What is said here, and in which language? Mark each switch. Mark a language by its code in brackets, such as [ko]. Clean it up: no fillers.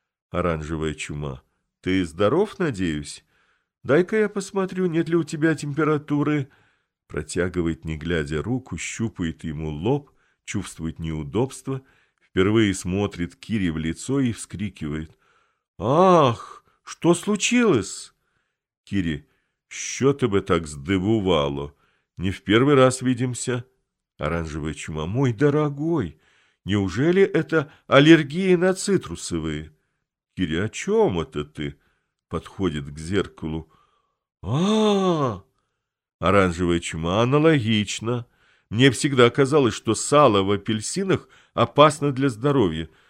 [ru] Оранжевая чума. «Ты здоров, надеюсь? Дай-ка я посмотрю, нет ли у тебя температуры». Протягивает, не глядя, руку, щупает ему лоб, чувствует неудобство. Впервые смотрит Кири в лицо и вскрикивает. «Ах, что случилось?» [uk] «Кири, що тебе так здивувало? [ru] Не в первый раз видимся». Оранжевая чума. «Мой дорогой, неужели это аллергии на цитрусовые?» «Кири, о чем это ты?» Подходит к зеркалу. «А-а-а!» Оранжевая чума. «Аналогично. Мне всегда казалось, что сало в апельсинах опасно для здоровья.